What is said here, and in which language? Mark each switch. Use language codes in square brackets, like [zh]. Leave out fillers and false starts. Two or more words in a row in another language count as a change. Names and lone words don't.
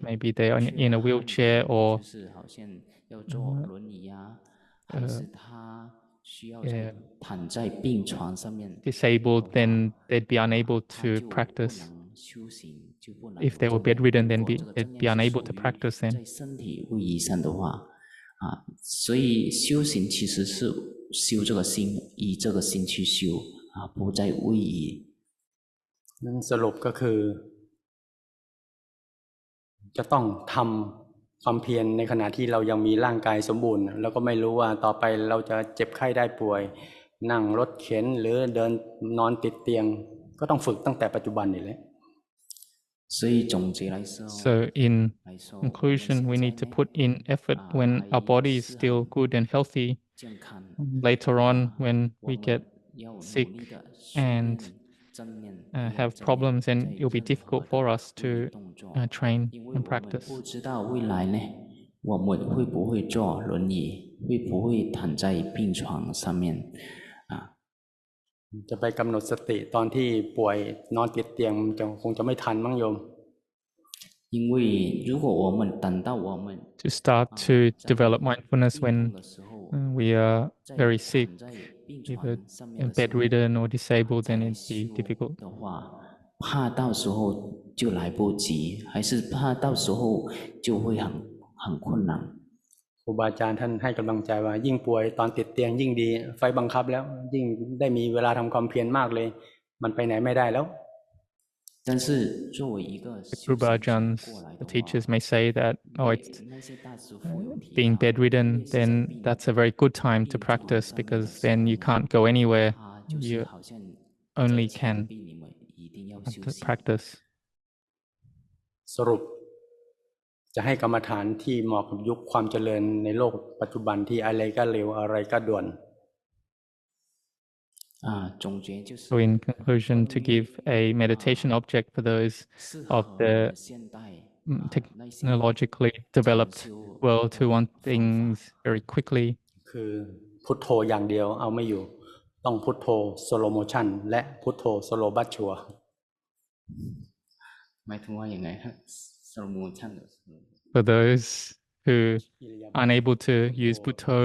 [en] Maybe they are in a wheelchair or disabled, then they'd be unable to practice. If they were bedridden, then they'd be unable to practice then. [zh] 所以修行其实是修这个心，以这个心去修不在位移。 [th] สรุปก็คือจะต้องทำความเพียรในขณะที่เรายังมีร่างกายสมบูรณ์แล้วก็ไม่รู้ว่าต่อไปเราจะเจ็บไข้ได้ป่วยนั่งรถเข็นหรือเดินนอนติดเตียงก็ต้องฝึกตั้งแต่ปัจจุบันนี่แหละ [en] So in conclusion, we need to put in effort when our body is still good and healthy. Later on, when we get sick and have problems, and it'll be difficult for us to train and practice. [zh] 我们会不会坐轮椅，会不会躺在病床上面啊？ [th] จะไปกำหนดสติตอนที่ป่วยนอนติดเตียงคงจะไม่ทันมั้งโยม [zh] 因为如果我们等到我们 [en] To start to develop mindfulness when we are very sick, either bedridden or disabled, then it'd be difficult. [zh] 的话，怕到时候就来不及，还是怕到时候就会很困难。 [th] ครูบาอาจารย์ท่านให้กำลังใจว่ายิ่งป่วยตอนติดเตียงยิ่งดีไฟบังคับแล้วยิ่งได้มีเวลาทำความเพียรมากเลยมันไปไหนไม่ได้แล้ว [zh] 但是作为一个 [en] Guru Bhajans, the teachers may say that, oh, it's being bedridden, then that's a very good time to practice because then you can't go anywhere. You only can practice. [th] สรุปจะให้กรรมฐานที่เหมาะกับยุคความเจริญในโลกปัจจุบันที่อะไรก็เร็วอะไรก็ด่วน So in conclusion, to give a meditation object for those of the technologically developed world who want things very quickly. คือพุทโธอย่างเดียวเอาไม่อยู่ต้องพุทโธ [en] slow motion [th] และพุทโธสโลบัชชัว หมายถึงว่ายังไงฮะ [en] slow motion For those who aren't able to use Bhutto